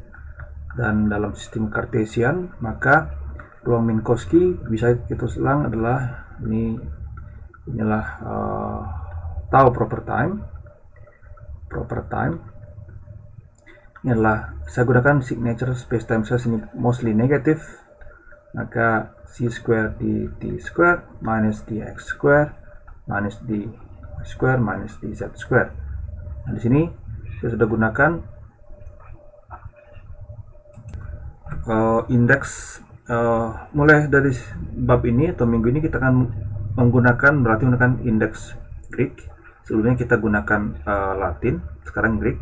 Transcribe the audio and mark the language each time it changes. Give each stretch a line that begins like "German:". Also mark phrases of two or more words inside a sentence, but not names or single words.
Indonesian: Dan dalam sistem Cartesian, maka ruang Minkowski bisa kita ulang adalah inilah tau
English: proper time.
Indonesian: Ini adalah saya gunakan
English: signature spacetime
Indonesian: saya ini
English: mostly negative,
Indonesian: maka
English: c square
Indonesian: di
English: t square minus dx square minus dy square minus dz square.
Indonesian: Nah, di sini saya sudah gunakan indeks. Mulai dari bab ini atau minggu ini kita akan menggunakan indeks Greek. Sebelumnya kita gunakan Latin, sekarang Greek.